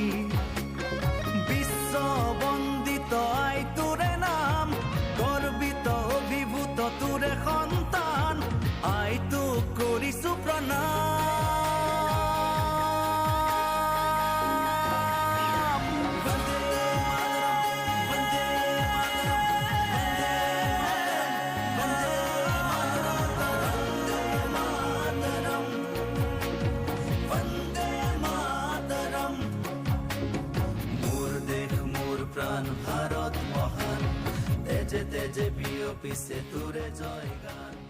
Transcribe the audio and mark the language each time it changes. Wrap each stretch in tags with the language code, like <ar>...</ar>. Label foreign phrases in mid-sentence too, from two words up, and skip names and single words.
<as>বিশ্ব বন্দিত আই তোৰে নাম, গৰ্বিত অভিভূত তোৰে সন্তান, আইটোক কৰিছো প্ৰণাম।</as> <bn>বন্দে বন্দে বন্দে মাতৰম, বন্দে মাতৰম।</bn> <as>মোর দেশ মোর প্রাণ ভারত মহান, তেজে তেজে বিয়পিছে তোরে জয় গান।</as>